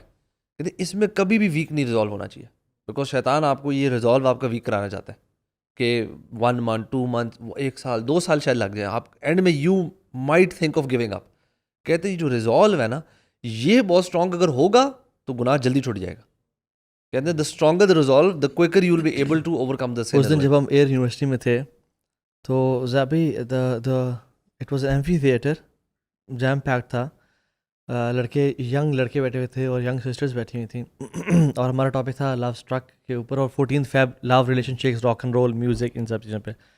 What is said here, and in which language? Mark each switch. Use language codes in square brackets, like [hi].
[ur] کہتے ہیں اس میں کبھی بھی ویک نہیں ریزالو ہونا چاہیے, بیکاز شیطان آپ کو یہ ریزالو آپ کا ویک کرانا چاہتا ہے کہ 1 month 2 month 1 سال 2 سال شاید لگ جائیں, آپ اینڈ میں [en] You might think of giving up. [ur] کہتے ہیں جو ریزالو ہے نا یہ بہت اسٹرانگ اگر ہوگا تو گناہ جلدی چھوٹ جائے گا. کہتے ہیں [en] The stronger the resolve the quicker you will be able to overcome the sin. [ur] اس دن جب ہم ایئر یونیورسٹی میں تھے تو زابی [en] it was amphitheatre, [ur] jam pack تھا, لڑکے ینگ لڑکے بیٹھے ہوئے تھے اور ینگ سسٹرز بیٹھی ہوئی تھیں, اور ہمارا ٹاپک تھا لو اسٹرک کے اوپر, اور 14 Feb love relation ships rock and role music ان سب چیزوں پہ.